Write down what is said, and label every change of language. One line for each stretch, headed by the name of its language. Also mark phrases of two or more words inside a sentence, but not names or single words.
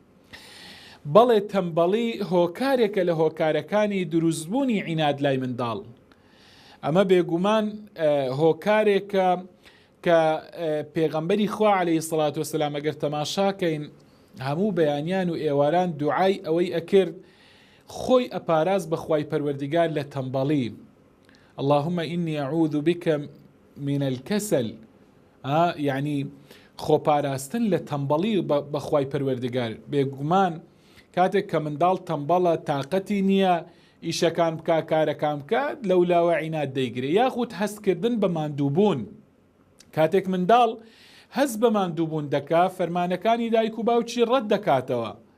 Central Kurdish: بەڵێ تەمبەڵی هۆکارێکە لە هۆکارەکانی دروستبوونی عیناد لای منداڵ. ئەمە بێگومان هۆکارێکە کە پێغەمبەری خوا
Arabic: عەلەیهی سەڵات وەسەلام
Central Kurdish: ئەگەر تەماشاکەین هەموو بەیانیان و ئێواران دوعای ئەوەی ئەکرد خۆی ئەپاراز بە خوای پەروەردگار لە تەمبەڵی.
Arabic: اللهم إني أعوذ بك من الكسل.
Central Kurdish: یعنی خۆپاراستن لە تەمبەڵی بە خوای پەروەردگار. بێگومان کاتێک کە منداڵ تەمبەڵە، تااقەتی نییە ئیشەکان بکە، کارەکان بکات، لەولاوە عیناد دەیگرێت. یاخود هەستکردن بە ماندووبوون، کاتێک منداڵ هەست بە ماندووبوون دەکات، فەرمانەکانی دایک و باوکی ڕەت دەکاتەوە.